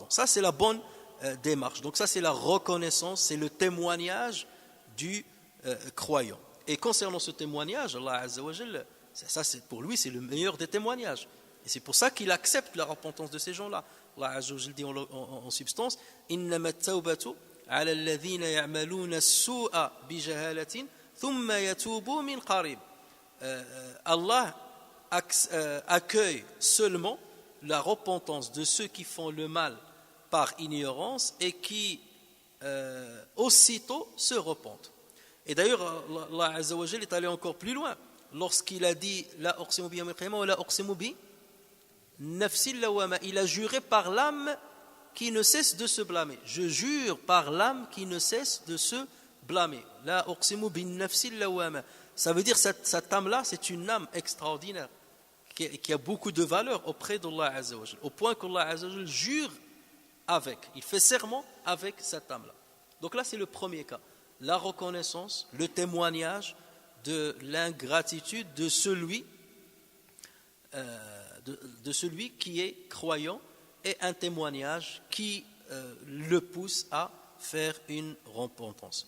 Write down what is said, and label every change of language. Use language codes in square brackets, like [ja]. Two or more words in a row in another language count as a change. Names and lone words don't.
[fr] Ça c'est la bonne démarche. Donc ça c'est la reconnaissance, c'est le témoignage du croyant. Et concernant ce témoignage, Allah [ar] عز وجل, [fr] ça c'est pour lui c'est le meilleur des témoignages. Et c'est pour ça qu'il accepte la repentance de ces gens-là. Allah [ar] عز وجل [fr] dit en substance [ar] إنما التوبة على الذين يعملون السوء بجهالة ثم يتوبون من قريب. [fr] Allah accueille seulement la repentance de ceux qui font le mal par ignorance et qui aussitôt se repentent. Et d'ailleurs, Allah [ar] عز وجل [fr] est allé encore plus loin lorsqu'il a dit [ar] لا أقسم بيوم القيامة ولا أقسم بالنفس اللوامة. [fr] Il a juré par l'âme qui ne cesse de se blâmer. Je jure par l'âme qui ne cesse de se blâmer. [ar] لا أقسم بالنفس اللوامة. [fr] Ça veut dire cette âme-là, c'est une âme extraordinaire qui a beaucoup de valeur auprès d'Allah [ar] عز وجل, [fr] au point qu'Allah [ar] عز وجل [fr] jure avec, il fait serment avec cette âme-là. Donc là, c'est le premier cas. La reconnaissance, le témoignage de l'ingratitude de celui qui est croyant et un témoignage qui le pousse à faire une repentance.